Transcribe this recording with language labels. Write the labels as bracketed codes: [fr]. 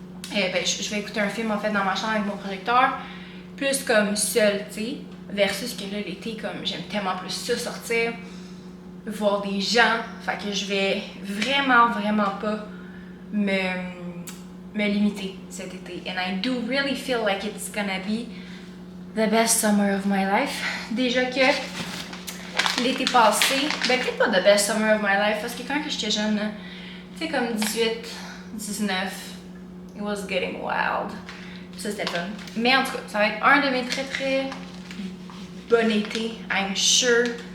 [fr] Ben, je vais écouter un film en fait dans ma chambre avec mon projecteur, plus comme seul, tu sais, versus que là, l'été, comme j'aime tellement plus ça, sortir, voir des gens, fait que je vais vraiment pas me limiter cet été. [en] And I do really feel like it's gonna be the best summer of my life. [fr] Déjà que l'été passé, ben peut-être pas [en] the best summer of my life, [fr] parce que quand j'étais jeune, tu sais, comme 18, 19, [en] it was getting wild. [fr] Ça, c'était fun. Mais en tout cas, ça va être un de mes très bon été, [en] I'm sure.